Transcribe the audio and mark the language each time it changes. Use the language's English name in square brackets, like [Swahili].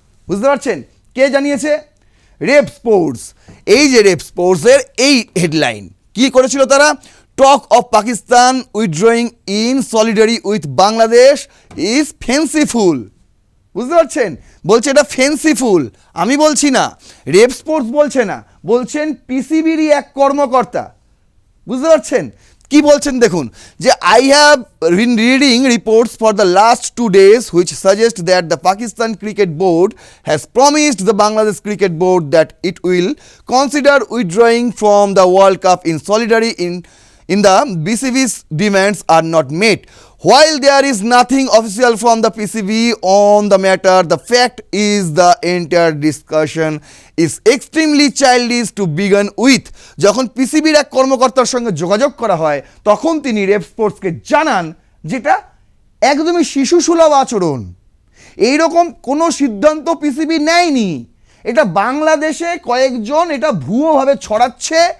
[Bangla] বুঝতে পারছেন কে জানিয়েছে? রেভ স্পোর্টস। এই যে রেভ স্পোর্টসের এই হেডলাইন কি করেছিল তারা, [English] Talk of Pakistan withdrawing in solidarity with Bangladesh is fanciful. [Bangla] বুঝতে পারছেন, বলছে এটা ফেন্সিফুল, আমি বলছি না, রেভ স্পোর্টস বলছে না, বলছেন পিসিবিরই এক কর্মকর্তা। বুঝতে পারছেন কি বলছেন? দেখুন যে [English] I have been reading reports for the last 2 days which suggest that the Pakistan Cricket Board has promised the Bangladesh Cricket Board that it will consider withdrawing from the World Cup in solidarity in the BCB's demands are not met. While there is nothing official from the PCB on the matter, the fact is the entire discussion is extremely childish to begin with. [Bangla] যখন পিসিবির এক কর্মকর্তার সঙ্গে যোগাযোগ করা হয় তখন তিনি রেভ স্পোর্টসকে জানান যেটা একদমই শিশুসুলভ আচরণ, এইরকম কোনো সিদ্ধান্ত পিসিবি নেয়নি, এটা বাংলাদেশে কয়েকজন এটা ভুয়োভাবে ছড়াচ্ছে।